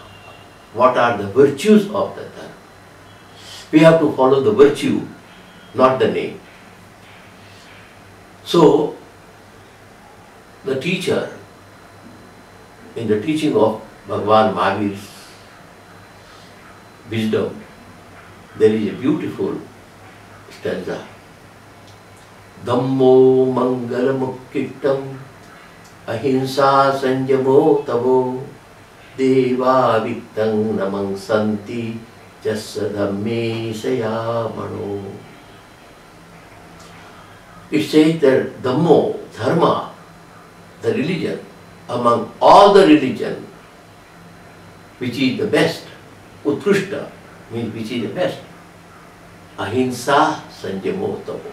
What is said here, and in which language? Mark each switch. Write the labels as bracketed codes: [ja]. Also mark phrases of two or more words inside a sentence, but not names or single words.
[en] What are the virtues of the dharma? We have to follow the virtue, not the name. So the teacher, in the teaching of Bhagavan Mahavir's wisdom, there is a beautiful stanza. [pra] धम्मो मंगलमुक्किट्ठं अहिंसा संजमो तवो देवा वि तं नमंसंति जस्स धम्मे सया मणो. [en] It says that Dhammo, dharma, the religion, among all the religion, which is the best, Utkrishta means which is the best, [pra] अहिंसा संजमो तवो.